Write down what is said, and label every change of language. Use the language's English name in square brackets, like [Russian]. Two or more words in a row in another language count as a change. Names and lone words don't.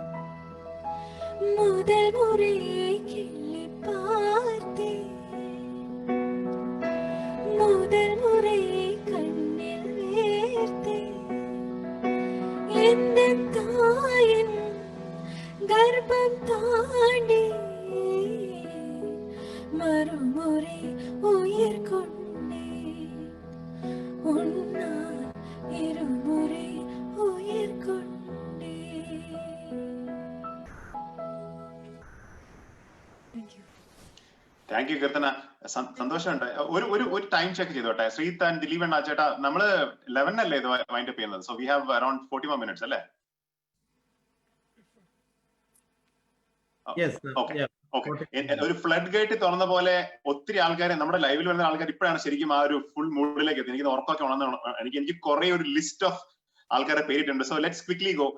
[Tamil] முதல் முறை கிள்ளி பார்த்தேன் முதல் முறை கண்ணில் வேர்த்தேன் எந்த தாயின் கர்ப்பம் தாண்டி மறுமுறை உயிர் கொண்டேன் உன்னால் இருமுறை உயிர் கொண்டேன். [English] thank you [Malayalam] കീർത്തന. സന്തോഷമുണ്ട്. ഒരു [English] time check [Malayalam] ചെയ്തോട്ടെ. ശ്രീത്ത് ആൻഡ് ദിലീപ് അണ്ണ ചേട്ടാ, നമ്മള് 11 അല്ലേ ഇത് [English] wind up [Malayalam] ചെയ്യുന്നത്? [English] so we have around 40 more minutes അല്ലേ? [Malayalam] ഒരു [English] flood gate [Malayalam] തുറന്ന പോലെ ഒത്തിരി ആൾക്കാരെ നമ്മുടെ ലൈവിൽ വരുന്ന ആൾക്കാർ ഇപ്പോഴാണ് ശരിക്കും ആ ഒരു [English] full mood [Malayalam] എത്തി. എനിക്ക് ഉറപ്പൊക്കെ ഉണർന്ന് എനിക്ക് കുറെ ഒരു [English] list of [Malayalam] ആൾക്കാരെ പേരിട്ടുണ്ട്. [English] so let's quickly go.